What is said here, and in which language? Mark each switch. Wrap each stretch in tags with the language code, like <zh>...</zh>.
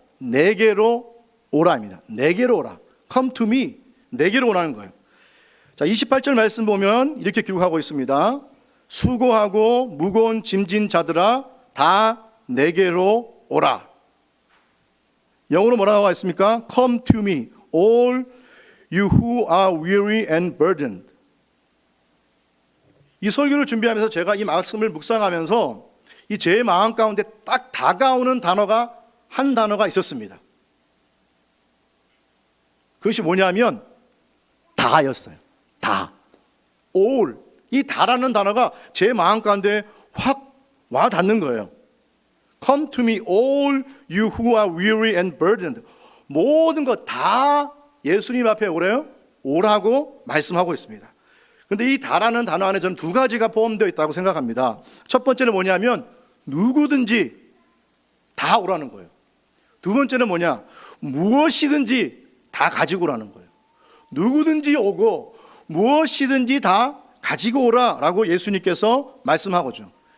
<ko>내게로 오라입니다. 내게로 오라.</ko> <en>Come to me.</en> <ko>내게로 오라는 거예요. 자, 28절 말씀 보면 이렇게 기록하고 있습니다. 수고하고 무거운 짐진 자들아 다 내게로 오라. 영어로 뭐라고 나와 있습니까?</ko> <en>Come to me, all you who are weary and burdened.</en> <ko>이 설교를 준비하면서 제가 이 말씀을 묵상하면서 이 제 마음 가운데 딱 다가오는 단어가 한 단어가 있었습니다. 그것이 뭐냐면 다였어요. 다. all. 이 다라는 단어가 제 마음 가운데 확 와 닿는 거예요.</ko> <en>Come to me, all you who are weary and burdened.</en> <ko>모든 것 다 예수님 앞에 오래요. 오라고 말씀하고 있습니다. 그런데 이 다라는 단어 안에 저는 두 가지가 포함되어 있다고 생각합니다. 첫 번째는 뭐냐면 누구든지 다 오라는 거예요. 두 번째는 뭐냐? 무엇이든지 다 가지고 오라는 거예요. 누구든지 오고 무엇이든지 다 가지고 오라라고 예수님께서 말씀하고죠.</ko>